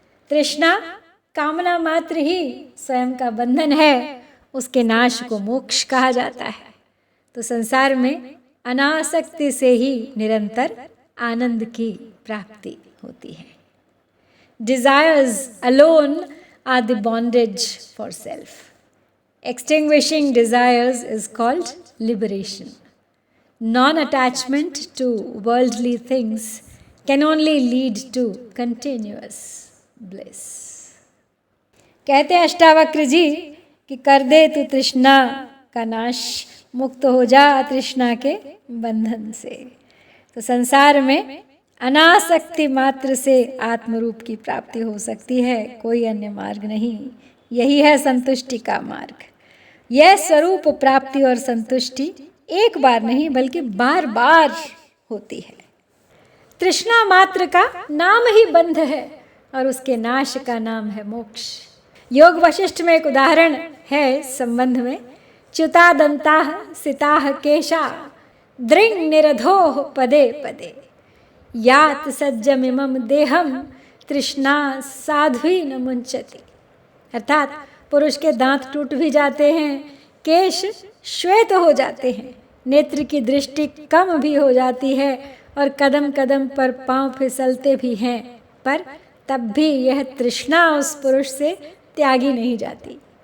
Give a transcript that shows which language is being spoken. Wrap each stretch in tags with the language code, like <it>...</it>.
<hi>तृष्णा कामना मात्र ही स्वयं का बंधन है, उसके नाश को मोक्ष कहा जाता है। तो संसार में अनासक्ति से ही निरंतर आनंद की प्राप्ति होती है।</hi> <en>Desires alone are the bondage for self. Extinguishing desires is called liberation. Non-attachment to worldly things can only lead to continuous bliss.</en> <hi>कहते हैं अष्टावक्र जी कि कर दे तू तृष्णा का नाश, मुक्त हो जा तृष्णा के बंधन से। तो संसार में अनासक्ति मात्र से आत्मरूप की प्राप्ति हो सकती है, कोई अन्य मार्ग नहीं। यही है संतुष्टि का मार्ग। यह स्वरूप प्राप्ति और संतुष्टि एक बार नहीं बल्कि बार बार होती है। तृष्णा मात्र का नाम ही बंध है और उसके नाश का नाम है मोक्ष। योग वशिष्ठ में एक उदाहरण है संबंध में।</hi> <sa>च्युतादंताः सिताः केशा दृङ् निरधोः पदे पदे यात सज्जमिमं देहम तृष्णा साध्वी न मुंचति।</sa> <hi>अर्थात पुरुष के दांत टूट भी जाते हैं, केश श्वेत हो जाते हैं, नेत्र की दृष्टि कम भी हो जाती है और कदम कदम पर पांव फिसलते भी हैं, पर तब भी यह तृष्णा उस पुरुष से त्यागी नहीं जाती।</hi>